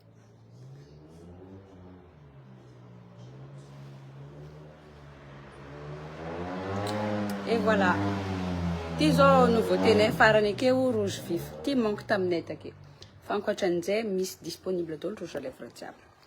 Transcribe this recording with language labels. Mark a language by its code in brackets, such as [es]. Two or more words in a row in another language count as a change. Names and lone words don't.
[mg] et voilà ty zao nouveauté nay farany akeo [fr] rouge vif [mg] ty manko taminay take fa ankoatran'izay misy disponible daholo [fr] rouge à lèvres [mg] jiaby